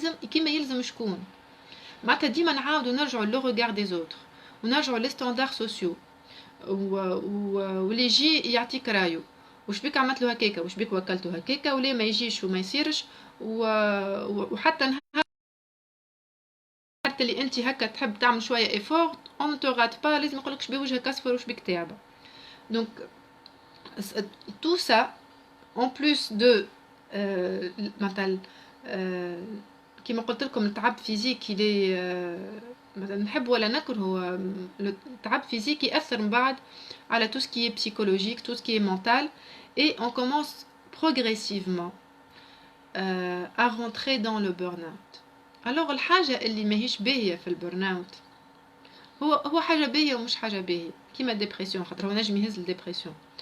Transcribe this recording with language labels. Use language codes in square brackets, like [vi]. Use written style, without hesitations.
[ar] كيما يلزم شكون؟ معناتها ديما نعاودوا نرجعوا لو ريغار دي زوتر ونرجعوا لي ستاندار سوسيو واللي يجي يعطيك رايو واش بيك عملت له هكاكا واش بيك وكلته هكاكا ولا ما يجيش وما يصيرش وحتى نهار اللي انت هكا تحب تعمل شويه ايفورت اون تو رات با لازم يقولك شبيه وجهك اصفر وش بيك تعبه. [fr] دونك tout ça en plus de [ar] مثلا كيما قلت لكم التعب فيزيك اللي مثلا نحب ولا نكره، التعب فيزيك يأثر من بعد على [fr] tout ce qui est psychologique, tout ce qui est mental, et on commence progressivement à rentrer dans le burn-out. [ar] alors الحاجة اللي ماهيش باهية في البرن هو حاجة باهية ومش حاجة باهية، كيما الديبرسيون، خاطر هو نجم يهز الديبرسيون.